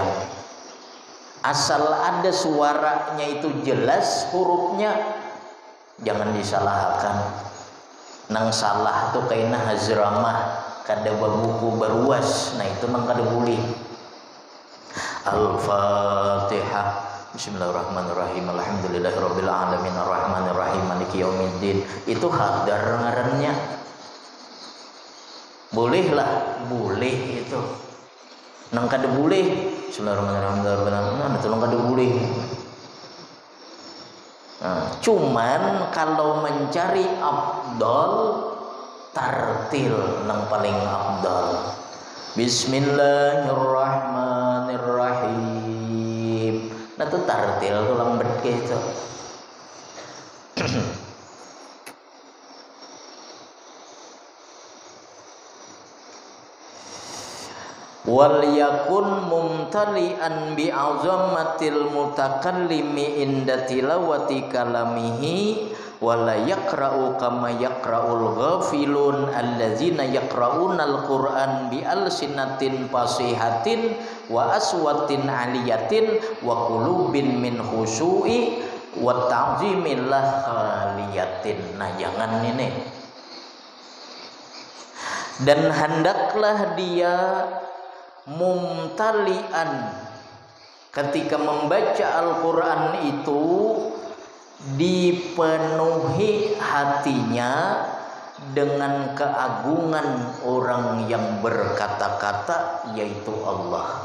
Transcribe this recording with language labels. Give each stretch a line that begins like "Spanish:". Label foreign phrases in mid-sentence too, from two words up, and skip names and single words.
Banjar: Asal ada suaranya itu jelas hurufnya, jangan disalahkan. Nang salah tuh kaina hazramah, kada babuku berwas. Nah itu nang kada boleh. Al-Fatihah.
Arabic: بسم الله الرحمن الرحيم الحمد لله رب العالمين الرحمن الرحيم مالك يوم الدين.
Banjar: Itu hadar ngarannya. Bolehlah, boleh itu. Nang kada boleh.
Arabic: بسم الله الرحمن الرحيم.
Banjar: Nah, itu nang kada boleh. Nah, cuman kalau mencari afdal, tartil nang paling afdal.
Arabic: بسم الله الرحمن الرحيم.
Banjar: Nah tuh tartil tulang bedke itu.
Arabic: وليكن ممتلئا بعظمة المتكلم عند تلاوة كلامه ولا يقرأ كما يقرأ الغافلون الذين يقرؤون القرآن بألسنة فصيحة وأصوات عالية وقلوب من خشوع وتعظيم الله خالية.
Banjar: Nah jangan ini.
Indonesian: Dan hendaklah dia mumtalian ketika membaca Al-Quran itu dipenuhi hatinya dengan keagungan orang yang berkata-kata, yaitu Allah.